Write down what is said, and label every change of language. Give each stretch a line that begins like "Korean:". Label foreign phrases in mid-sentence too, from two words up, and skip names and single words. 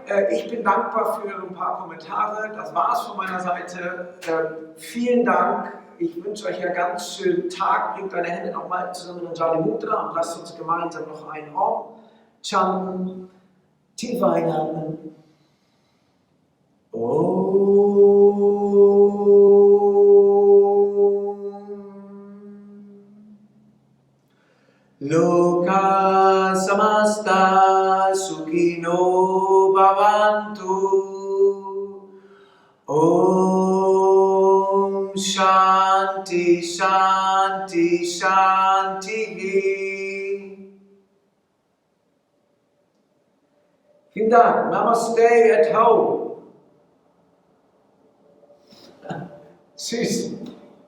German: Ich bin dankbar für ein paar Kommentare. Das war es von meiner Seite. Vielen Dank. Ich wünsche euch einen ganz schönen Tag. Bringt deine Hände nochmal zusammen in Jali Mudra und lasst uns gemeinsam noch ein Om chanten. Tief einatmen.
Sanskrit: Loka samasta sukhino bhavantu. Om Shanti Shanti Shanti.
German: Vielen Dank.
English: Namaste at home.
German: Tschüss.